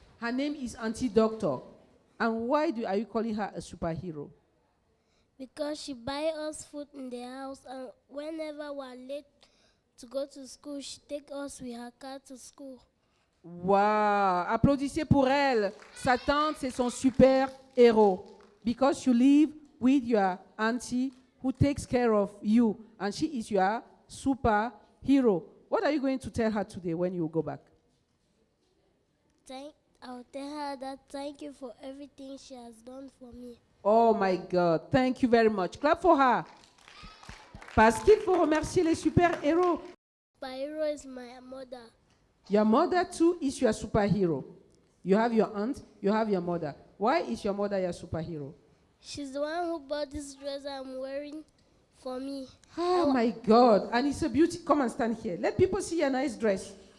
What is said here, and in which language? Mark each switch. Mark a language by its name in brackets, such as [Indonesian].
[English] Her name is Auntie Doctor. And why are you calling her a superhero? Because she buy us food in the house, and whenever we are late to go to school, she take us with her car to school. Wow! [French] Applaudissez pour elle. Sa tante, c'est son super héros. [English] Because you live with your auntie who takes care of you, and she is your superhero. What are you going to tell her today when you go back? I'll tell her that thank you for everything she has done for me. Oh my God, thank you very much. Clap for her. [French] Parce qu'il faut remercier les super-héros. [English] My hero is my mother. Your mother too is your superhero. You have your aunt, you have your mother. Why is your mother your superhero? She's the one who bought this dress I'm wearing for me. Oh my God, and it's a beauty. Come and stand here. Let people see your nice dress.